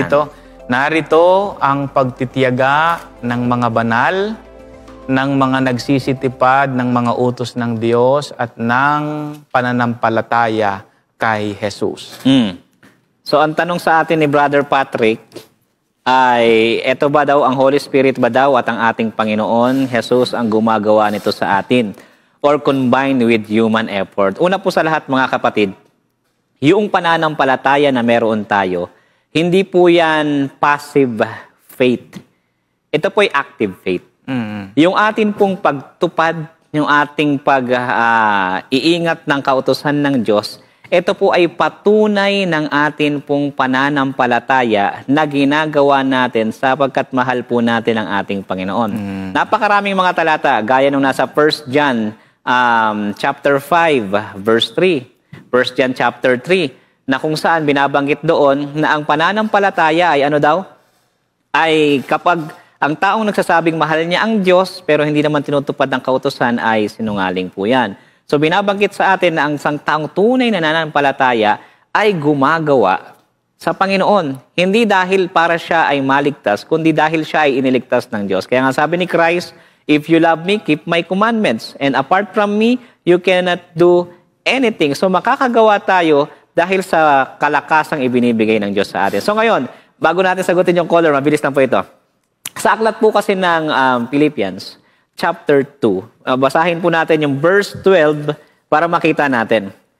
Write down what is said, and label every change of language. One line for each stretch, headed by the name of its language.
Filipino: dito, narito ang pagtitiyaga ng mga banal, ng mga nagsisitipad, ng mga utos ng Diyos at ng pananampalataya kay Jesus. So, ang tanong sa atin ni Brother Patrick ay, eto ba daw ang Holy Spirit ba daw at ang ating Panginoon, Jesus, ang gumagawa nito sa atin?
English: Or combined with human effort?
Filipino: Una po sa lahat, mga kapatid, yung pananampalataya na meron tayo, hindi po yan passive faith. Ito po ay active faith. Yung atin pong pagtupad, yung ating pag-iingat ng kautusan ng Diyos, ito po ay patunay ng atin pong pananampalataya na ginagawa natin sapagkat mahal po natin ang ating Panginoon. Napakaraming mga talata, gaya nung nasa 1 John chapter 5, verse 3. 1 John chapter 3, na kung saan binabanggit doon na ang pananampalataya ay ano daw? Ay kapag ang taong nagsasabing mahal niya ang Diyos pero hindi naman tinutupad ng kautusan ay sinungaling po yan. So binabanggit sa atin na ang isang taong tunay na nananampalataya ay gumagawa sa Panginoon. Hindi dahil para siya ay maligtas, kundi dahil siya ay iniligtas ng Diyos. Kaya nga sabi ni Christ,
English: if you love me, keep my commandments. And apart from me, you cannot do anything.
Filipino: So makakagawa tayo dahil sa kalakasang ibinibigay ng Diyos sa atin. So ngayon, bago natin sagutin yung caller, mabilis lang po ito. Sa aklat po kasi ng Philippians, chapter 2. Basahin po natin yung verse 12 para makita natin.